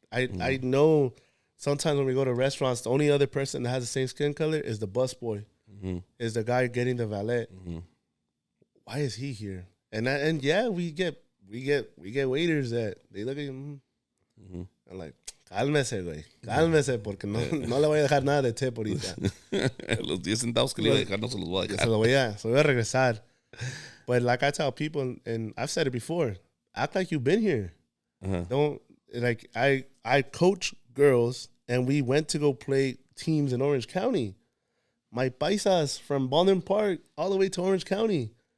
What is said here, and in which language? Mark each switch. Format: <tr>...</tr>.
<en>I know sometimes when we go to restaurants, the only other person that has the same skin color is the busboy, mm-hmm. is the guy getting the valet. Mm-hmm. Why is he here? And yeah, we get waiters that they look at him. Mm-hmm. I'm like,</en> <es>cálmese, güey. Cálmese, porque no le voy a dejar nada de tip ahorita. Los 10 centavos que le iba a dejar no se los voy a dejar. Se los voy a regresar.</es> <en>But like I tell people, and I've said it before, act like you've been here. Uh-huh. Don't, like, I coach girls, and we went to go play teams in Orange County. My paisas from Baldwin Park all the way to Orange County.</en>